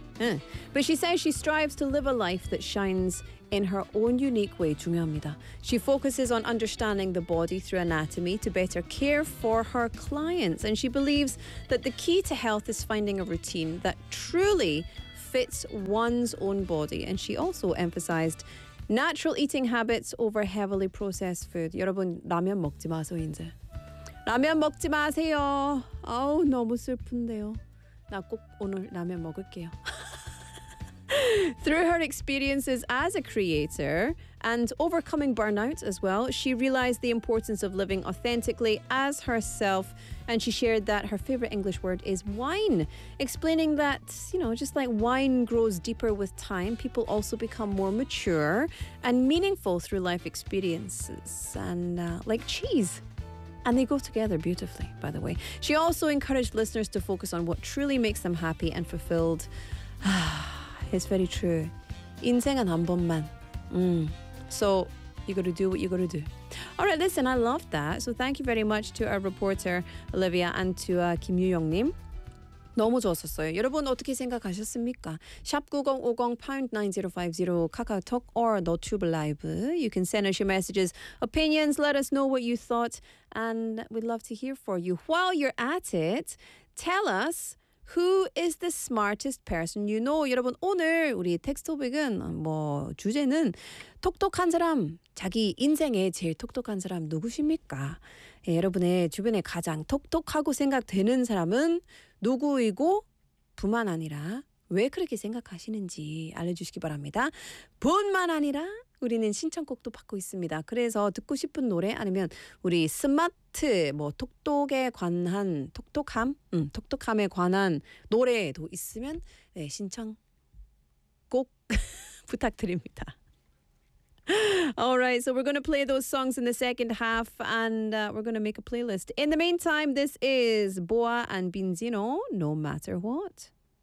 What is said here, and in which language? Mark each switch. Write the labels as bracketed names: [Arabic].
[English] But she says she strives to live a life that shines in her own unique way. [Korean] 중요합니다. [English] She focuses on understanding the body through anatomy to better care for her clients. And she believes that the key to health is finding a routine that truly fits one's own body. And she also emphasized natural eating habits over heavily processed food. [Korean] 여러분, 라면 먹지 마세요, 이제. 라면 먹지 마세요. 아우, 너무 슬픈데요. 나 꼭 오늘 라면 먹을게요. [English] Through her experiences as a creator and overcoming burnout as well, she realized the importance of living authentically as herself. And she shared that her favorite English word is wine, explaining that, you know, just like wine grows deeper with time, people also become more mature and meaningful through life experiences. And like cheese. And they go together beautifully, by the way. She also encouraged listeners to focus on what truly makes them happy and fulfilled. It's very true. [Korean] 인생은 한 번만. [English] So you got to do what you got to do. All right, listen, I love that. So thank you very much to our reporter, Olivia, and to Kim Yu-young-nim. [Korean] 너무 좋았었어요. 여러분 어떻게 생각하셨습니까? #9050#9050 카카오톡 or 너튜브 라이브. [English] You can send us your messages, opinions, let us know what you thought, and we'd love to hear from you. While you're at it, tell us, who is the smartest person you know? [Korean] 여러분, 오늘 우리 텍스트 토픽은 뭐 주제는 똑똑한 사람, 자기 인생에 제일 똑똑한 사람 누구십니까? 예, 여러분의 주변에 가장 똑똑하고 생각되는 사람은 누구이고 뿐만 아니라 왜 그렇게 생각하시는지 알려주시기 바랍니다. 뿐만 아니라 우리는 신청곡도 받고 있습니다. 그래서 듣고 싶은 노래 아니면 우리 스마트, 뭐 톡톡에 관한 톡톡함? 톡톡함에 관한 노래도 있으면 네, 신청 꼭 부탁드립니다. [English] All right, so we're going to play those songs in the second half and we're going to make a playlist. In the meantime, this is Boa and Binzino, No Matter What.